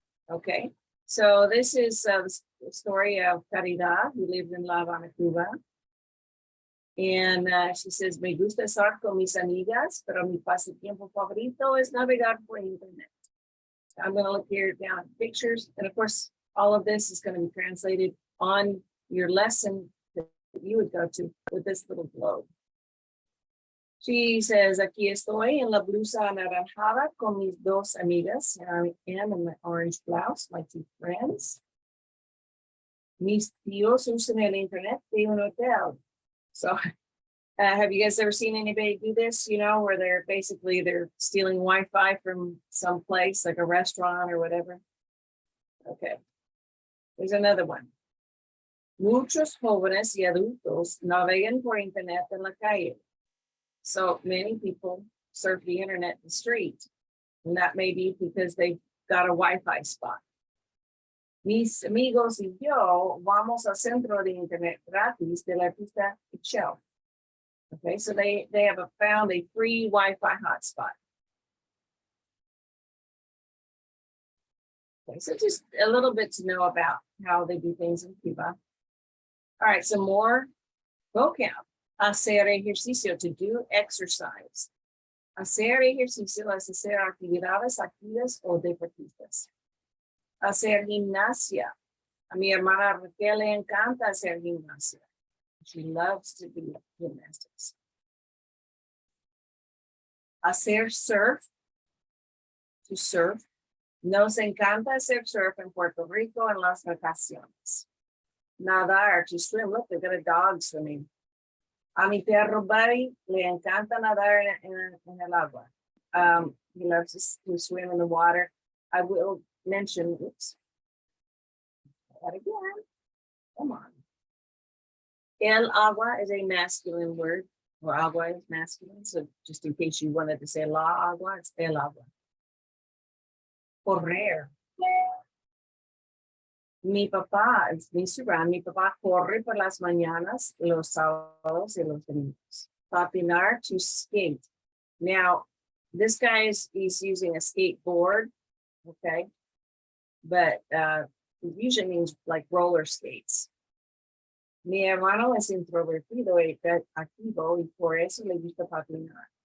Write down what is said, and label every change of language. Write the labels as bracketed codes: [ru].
[en] Okay, so this is the story of Caridad, who lived in La Habana, Cuba. And she says, [es] me gusta estar con mis amigas, pero mi pasatiempo favorito es navegar por internet. [en] I'm going to look here down at pictures. And of course, all of this is going to be translated on your lesson that you would go to with this little globe. She says, [es] aquí estoy en la blusa anaranjada con mis 2 amigas. [en] Here I am in my orange blouse, my 2 friends. [es] Mis tíos usan el internet de un hotel. [en] So have you guys ever seen anybody do this, where they're stealing Wi-Fi from some place, like a restaurant or whatever? Okay. There's another one. [es] Muchos jóvenes y adultos navegan por internet en la calle. [en] So many people surf the internet in the street, and that may be because they've got a Wi-Fi spot. [es] Mis amigos y yo vamos al centro de internet gratis de la pista Excel. [en] Okay, so they have found a free Wi-Fi hotspot. Okay, so just a little bit to know about how they do things in Cuba. All right, some more vocab. [es] Hacer ejercicio, [en] to do exercise. [es] Hacer ejercicio es hacer actividades activas o deportivas. Hacer gimnasia. A mi hermana Raquel le encanta hacer gimnasia. [en] She loves to do gymnastics. [es] Hacer surf, [en] to surf. [es] Nos encanta hacer surf en Puerto Rico en las vacaciones. [en] Nadar, to swim. Look, they've got a dog swimming. [es] A mi perro Buddy le encanta nadar en el agua. [en] He loves to swim in the water. I will mention, oops, that again. Come on. El agua is a masculine word, or agua is masculine. So just in case you wanted to say la agua, it's el agua. [es] Correr. Mi papá, [en] it's Mr. [es] Brown, mi papá corre por las mañanas, los sábados y los domingos. [en] Patinar, to skate. Now, this guy he's using a skateboard, okay? But it usually means like roller skates. [es] Mi hermano es introvertido y activo y por eso le gusta patinar.